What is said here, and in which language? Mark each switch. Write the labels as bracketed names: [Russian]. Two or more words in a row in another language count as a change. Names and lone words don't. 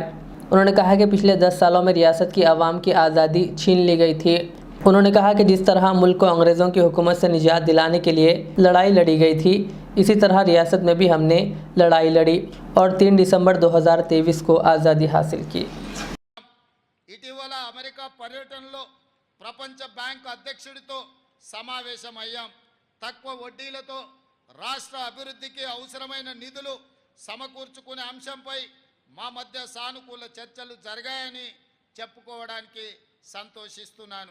[Urdu] انہوں نے کہا کہ پچھلے 10 سالوں میں ریاست کی عوام کی آزادی چھین لی گئی تھی۔ انہوں نے کہا کہ جس طرح ملک کو انگریزوں کی حکومت سے نجات دلانے کے لیے لڑائی لڑی گئی تھی، اسی طرح ریاست میں بھی ہم نے لڑائی لڑی اور 3 دسمبر 2023 کو آزادی حاصل کی۔ [Telugu] ఇటీవల అమెరికా పర్యటనలో ప్రపంచ బ్యాంక్ అధ్యక్షుడితో సమావేశమయ్యాం। తక్కువ వడ్డీలతో రాష్ట్ర అభివృద్ధికి అవసరమైన నిధులు సమకూర్చుకునే అంశంపై మా మధ్య సానుకూల చర్చలు జరిగాయని చెప్పుకోవడానికి సంతోషిస్తున్నాను।